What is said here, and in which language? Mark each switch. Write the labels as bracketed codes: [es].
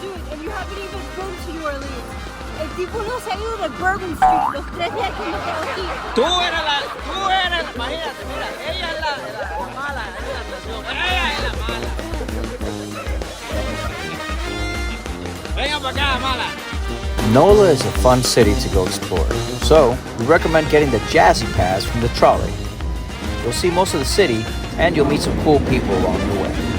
[en] And you haven't even been to New Orleans. [es] El tipo no se ha ido de Bourbon Street los 3 días que me quedo aquí. Tú eres, imagínate, mira, ella es la mala, ella es la mala. Venga para acá, mala. [en] Nola is a fun city to go explore, so we recommend getting the Jazzy Pass from the trolley. You'll see most of the city, and you'll meet some cool people along the way.